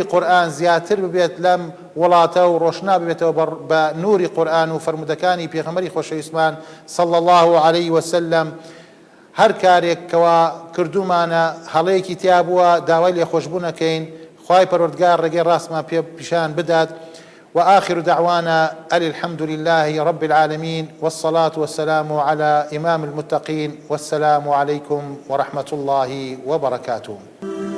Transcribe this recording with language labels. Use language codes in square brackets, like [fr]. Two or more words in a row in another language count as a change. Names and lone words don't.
[ckb] قورئان زیاتر ببێت لەم وڵاتە و ڕۆشنا ببێتەوە بە نوری قورئان و فەرمودەکانی پێغەمبەری خۆشەویستمان [ar] صلی الله عليه وسلم [ckb] هەر کارێک کەوا کردومانە هەڵەیەکی تیا بووە داوای لێخۆشبوونەکەین خوای پەروەردگار ڕێگەی ڕاستمان پێ پیشان بدات [ar] وآخر دعوانا الحمد لله رب العالمين والصلاة والسلام على إمام المتقين والسلام عليكم ورحمة الله وبركاته.